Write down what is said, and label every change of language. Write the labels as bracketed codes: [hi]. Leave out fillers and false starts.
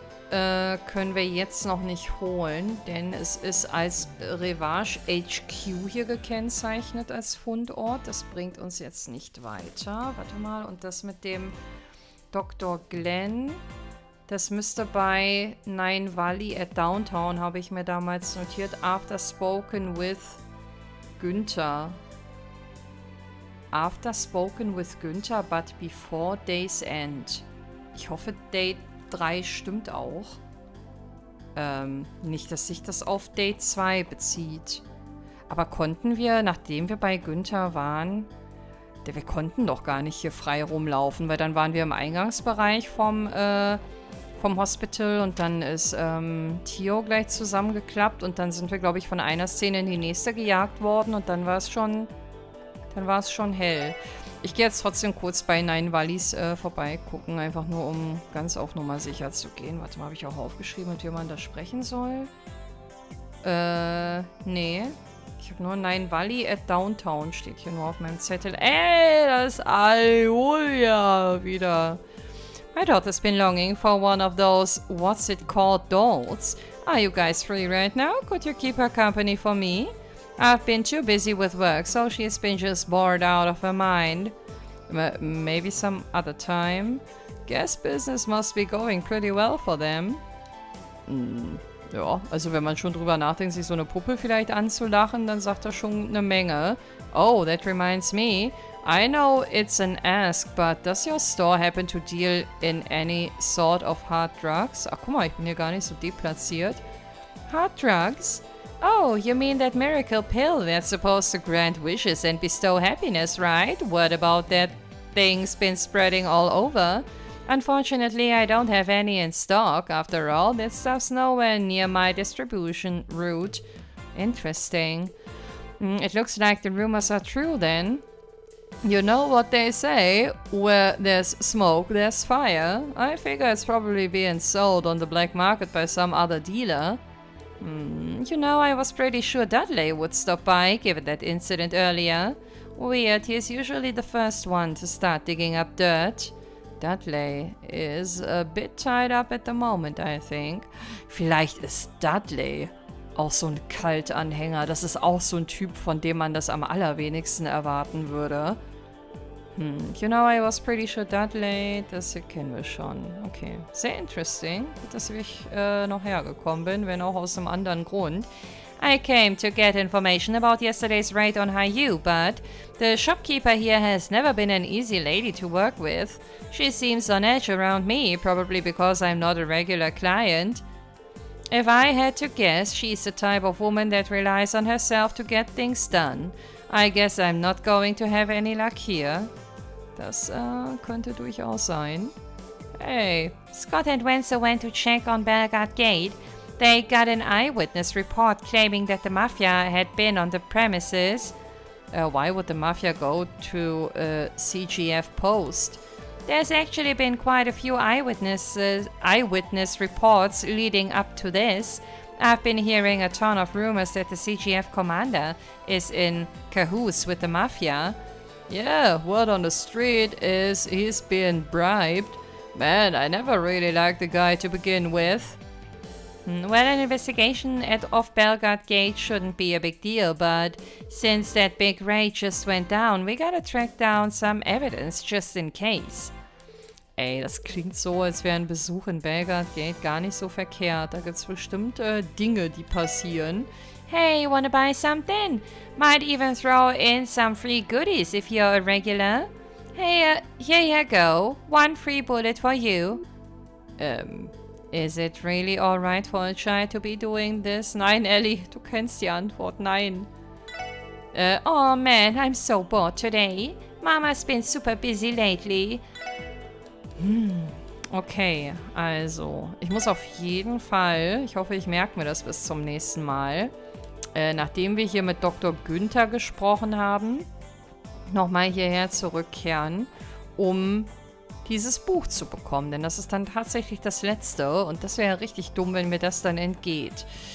[de] können wir jetzt noch nicht holen, denn es ist als Revage HQ hier gekennzeichnet als Fundort. Das bringt uns jetzt nicht weiter. Warte mal, und das mit dem Dr. Glenn, das müsste bei Nine Valley at Downtown, habe ich mir damals notiert, [en] after spoken with Günther. After spoken with Günther, but before day's end. [de] Ich hoffe, Date 3 stimmt auch. Nicht, dass sich das auf Date 2 bezieht. Aber konnten wir, nachdem wir bei Günther waren, wir konnten doch gar nicht hier frei rumlaufen, weil dann waren wir im Eingangsbereich vom Hospital und dann ist Theo gleich zusammengeklappt und dann sind wir, glaube ich, von einer Szene in die nächste gejagt worden und dann war es schon hell. Ich gehe jetzt trotzdem kurz bei Nine Valleys vorbeigucken, einfach nur um ganz auf Nummer sicher zu gehen. Warte mal, habe ich auch aufgeschrieben, mit wem man da sprechen soll? Nee. Ich habe nur Nine Valley at Downtown, steht hier nur auf meinem Zettel. Ey, das ist Julia wieder. [en] My daughter's been longing for one of those, what's it called, dolls. Are you guys free right now? Could you keep her company for me? I've been too busy with work, so she's been just bored out of her mind. Maybe some other time. Guess business must be going pretty well for them. [de] Ja, also wenn man schon drüber nachdenkt, sich so eine Puppe vielleicht anzulachen, dann sagt er schon eine Menge. [en] Oh, that reminds me. I know it's an ask, but does your store happen to deal in any sort of hard drugs? [de] Ach, guck mal, ich bin hier gar nicht so deplatziert. [en] Hard drugs? Oh, you mean that miracle pill that's supposed to grant wishes and bestow happiness, right? What about that thing's been spreading all over? Unfortunately, I don't have any in stock. After all, that stuff's nowhere near my distribution route. Interesting. It looks like the rumors are true then. You know what they say, where there's smoke, there's fire. I figure it's probably being sold on the black market by some other dealer. You know, I was pretty sure Dudley would stop by, given that incident earlier. Weird, he's usually the first one to start digging up dirt. Dudley is a bit tied up at the moment, I think. [de] Vielleicht ist Dudley auch so ein Kaltanhänger. Das ist auch so ein Typ, von dem man das am allerwenigsten erwarten würde. [en] You know, I was pretty sure Dudley, [de] das hier kennen wir schon. Okay, sehr interesting, dass ich noch hergekommen bin, wenn auch aus einem anderen Grund. [en] I came to get information about yesterday's raid on HIER, but the shopkeeper here has never been an easy lady to work with. She seems on edge around me, probably because I'm not a regular client. If I had to guess, she's the type of woman that relies on herself to get things done. I guess I'm not going to have any luck here. [de] Das könnte durchaus sein. [en] Hey. Scott and Wenzel went to check on Belgard Gate. They got an eyewitness report claiming that the Mafia had been on the premises. Why would the Mafia go to a CGF post? There's actually been quite a few eyewitness reports leading up to this. I've been hearing a ton of rumors that the CGF commander is in cahoots with the Mafia. Yeah, word on the street is he's being bribed. Man, I never really liked the guy to begin with. Well, an investigation off Belgard Gate shouldn't be a big deal, but since that big raid just went down, we gotta track down some evidence just in case. [de] Ey, das klingt so, als wäre ein Besuch in Belgard Gate gar nicht so verkehrt. Da gibt's bestimmt Dinge, die passieren. [en] Hey, wanna buy something? Might even throw in some free goodies if you're a regular. Hey, here you go. One free bullet for you. Is it really alright for a child to be doing this? [de] Nein, Ellie, du kennst die Antwort. Nein. [en] Oh man, I'm so bored today. Mama's been super busy lately. [de] Okay, also, ich muss auf jeden Fall, ich hoffe, ich merke mir das bis zum nächsten Mal, nachdem wir hier mit Dr. Günther gesprochen haben, nochmal hierher zurückkehren, um dieses Buch zu bekommen, denn das ist dann tatsächlich das letzte und das wäre richtig dumm, wenn mir das dann entgeht.